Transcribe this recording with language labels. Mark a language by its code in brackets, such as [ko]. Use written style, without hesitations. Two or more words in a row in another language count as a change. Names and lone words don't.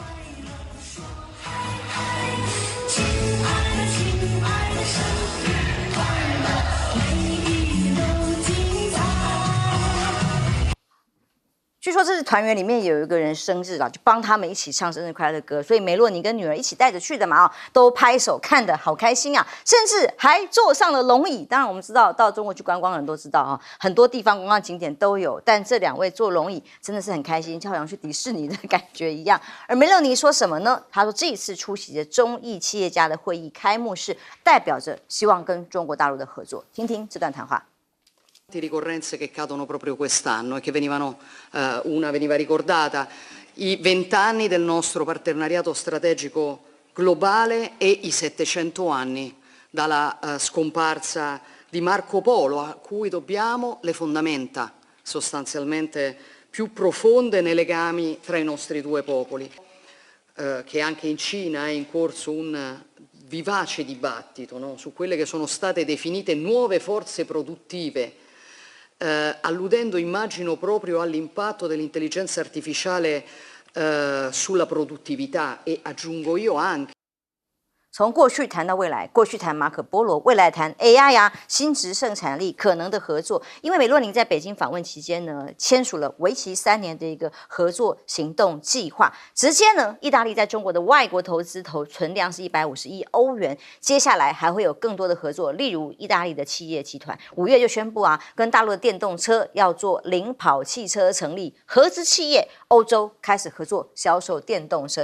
[zh] 据说这是团员里面有一个人生日了，就帮他们一起唱生日快乐歌，所以梅洛尼跟女儿一起带着去的嘛，都拍手看得好开心啊，甚至还坐上了龙椅。当然我们知道到中国去观光的人都知道啊，很多地方观光景点都有，但这2位坐龙椅真的是很开心，就好像去迪士尼的感觉一样。而梅洛尼说什么呢？他说这一次出席的中意企业家的会议开幕式，代表着希望跟中国大陆的合作。听听这段谈话。 [it] ricorrenze che cadono proprio quest'anno e che una veniva ricordata, i 20 anni del nostro partenariato strategico globale e i 700 anni dalla scomparsa di Marco Polo, a cui dobbiamo le fondamenta sostanzialmente più profonde nei legami tra i nostri due popoli, che anche in Cina è in corso un vivace dibattito, no? Su quelle che sono state definite nuove forze produttive, alludendo, immagino, proprio all'impatto dell'intelligenza artificiale sulla produttività e aggiungo io anche。 [zh] 从过去谈到未来，过去谈马可波罗，未来谈 AI 啊，新质生产力可能的合作。因为美洛宁在北京访问期间呢，签署了为期3年的一个合作行动计划，直接呢，意大利在中国的外国投资存量是150亿欧元，接下来还会有更多的合作，例如意大利的企业集团5月就宣布啊，跟大陆的电动车要做领跑汽车成立合资企业，欧洲开始合作销售电动车。